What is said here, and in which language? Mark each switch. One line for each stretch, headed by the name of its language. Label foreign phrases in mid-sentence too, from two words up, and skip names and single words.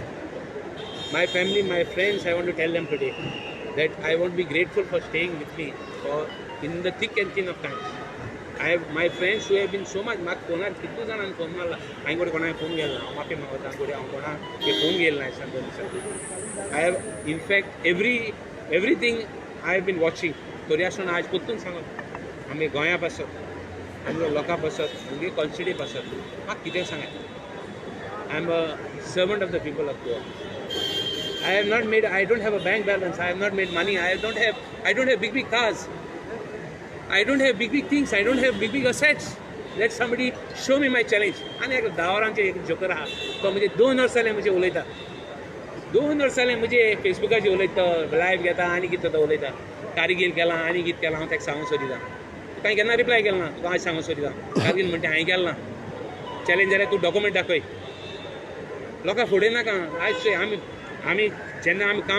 English: My family, my friends, I want to tell them today that I want to be grateful for staying with me for in the thick and thin of times. I have my friends who have been so much.
Konkani: म्हाका फोनार कितू जाणांनी फोन मारला हांवें कोणा कोणाक फोन गेलो ना हांव माफी मागता कोणी हांव कोणाक फोन गेलो ना सांगता दिसा
English: I have in fact everything I have been watching
Konkani: तरी आसून आज परतून सांगत आमी गोंया पासत आमगे लोकां पासत आमगे कॉन्स्टिट्युएंसी पासत म्हाका कितें सांगात
English: I am a servant of the people of Goa. I don't have a bank balance. I have not made money. I don't have big cars. I don't have big things. I don't have big assets. Let somebody show me my challenge.
Konkani: आनी एक 10 वरांचें एक जोकर आहा तो म्हणजे 2 वर्सां जालें म्हणजे उलयता 2 वर्सां जालें म्हणजे फेसबुकाचेर उलयता लायव्ह घेता आनी कितें तो उलयता कारगील केलां आनी कितें केलां हांव ताका सांगूंक सोदिता तुका केन्ना रिप्लाय केलो ना तुका आज सांगूंक सोदिता कारगील म्हणटा हांवें केलें ना चॅलेंज जाल्यार तूं डॉक्युमेंट दाखय लोकां फुडें नाका आयज आमी जेन्ना आमी काम